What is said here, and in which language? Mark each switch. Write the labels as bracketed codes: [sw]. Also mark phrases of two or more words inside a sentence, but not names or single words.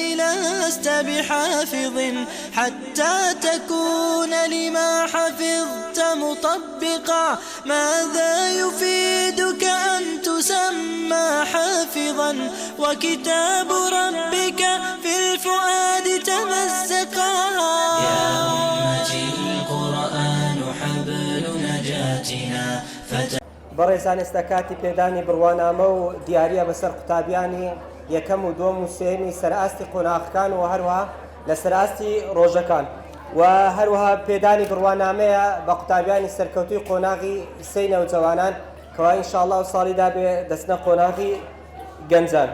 [ar] لست بحافظ حتى تكون لما حفظت مطبقا ماذا يفيدك أن تسمى حافظا وكتاب ربك في الفؤاد تمزقا يا أمتي القرآن حبل نجاتنا [ckb] بەڕێزان ئێستا کاتی پێدانی بڕوانامە و دیارە بەسەر قوتابیانی یەکەم و دۆم و سێمی سەرئاستی قۆناغەکان و هەروەها لە سەرئاستی ڕۆژەکان و هەروەها پێدانی بڕوانامەیە بە قوتابیانی سەرکەوتوی قۆناغی سەی نەوجەوانان کەوا ئینشاءالله و ساڵیدا بێ دەستنە قۆناغی گەنجان.